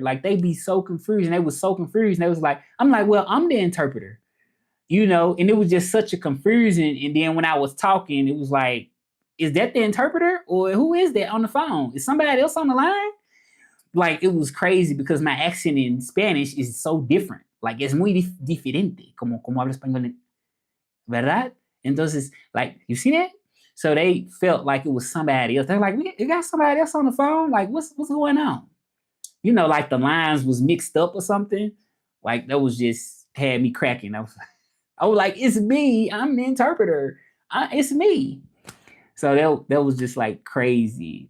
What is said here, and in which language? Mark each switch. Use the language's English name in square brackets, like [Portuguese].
[English] Like, they be so confused and they was so confused. And they was like, I'm like, "Well, I'm the interpreter." And it was just such a confusion. And then when I was talking, it was like, is that the interpreter or who is that on the phone? Is somebody else on the line? Like, it was crazy because my accent in Spanish is so different. [Spanish] Like, es muy diferente, como hablo español, ¿verdad? [English] Entonces, like, you see that? So they felt like it was somebody else. They're like, "You got somebody else on the phone? Like, what's going on?" Like the lines was mixed up or something. Like, that was just had me cracking. I was like, "It's me. I'm the interpreter. It's me." So that was just like crazy.